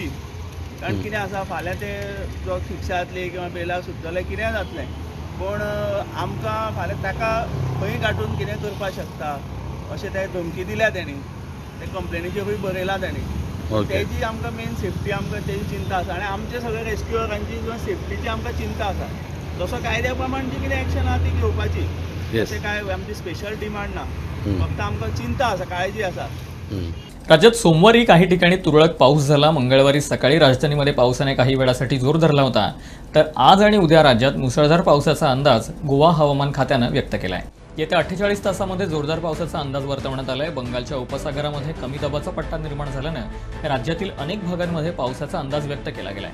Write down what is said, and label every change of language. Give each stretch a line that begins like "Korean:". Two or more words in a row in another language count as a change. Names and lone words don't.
Konkani: कारण कितें आसा, फाल्यां ते जो शिक्षा जातली किंवा बेलाक सुट्टले कितें जातलें, पूण आमकां फाल्यां ताका खंय गांठून कितें करपाक शकता अशें ते धमकी दिल्या तेणी, ते कंप्लेनीचेरूय बरयला तेणी। तेजी आमकां
English: main safety,
Konkani: आमकां तेजी चिंता आसा आनी आमचे सगळे रेस्क्युअरांची किंवा सेफ्टीची आमकां चिंता आसा। जसो कायद्या प्रमाण जी कितें एक्शन आहा ती घेवपाची, अशें काय आमची
English: special demand
Konkani: ना, फक्त आमकां चिंता आसा, काळजी आसा।
Marathi: राज्यात सोमवारी काही ठिकाणी तुरळक पाऊस झाला। मंगळवारी सकाळी राजधानीमध्ये पावसाने काही वेळासाठी जोर धरला होता, तर आज आणि उद्या राज्यात मुसळधार पावसाचा अंदाज गोवा हवामान खात्यानं व्यक्त केला आहे। येत्या 48 तासामध्ये जोरदार पावसाचा अंदाज वर्तवण्यात आलाय। बंगालच्या उपसागरामध्ये कमी दाबाचा पट्टा निर्माण झाल्यानं राज्यातील अनेक भागांमध्ये पावसाचा अंदाज व्यक्त केला गेलाय।